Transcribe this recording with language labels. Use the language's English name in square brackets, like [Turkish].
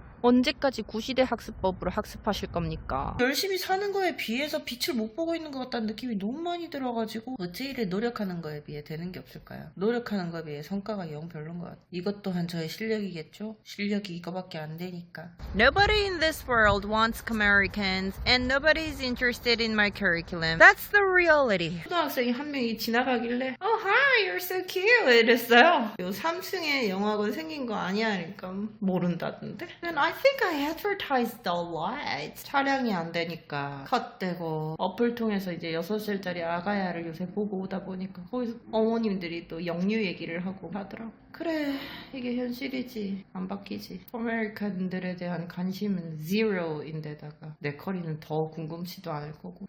[Korean] 언제까지 구시대 학습법으로 학습하실 겁니까? 열심히 사는 거에 비해서 빛을 못 보고 있는 것 같다는 느낌이 너무 많이 들어가지고 어째 이래 노력하는 거에 비해 되는 게 없을까요? 노력하는 거에 비해 성과가 영 별론 것 같아요. 이것 또한 저의 실력이겠죠? 실력이 이거밖에 안 되니까. [English] Nobody in this world wants Americans and nobody is interested in my curriculum. That's the reality. [Korean] 초등학생이 한 명이 지나가길래 [English] Oh hi, you're so cute [Korean] 이랬어요. 요 삼층에 영화관 생긴 거 아니야? 그러니까 모른다던데. [English] I think I advertised a lot. [Korean] 촬영이 안 되니까 컷되고, 어플 통해서 이제 6살짜리 아가야를 요새 보고 오다 보니까 거기서 어머님들이 또 영유 얘기를 하고 하더라고. 그래, 이게 현실이지. 안 바뀌지. 아메리칸들에 대한 관심은 zero인데다가 내 커리는 더 궁금치도 않을 거고.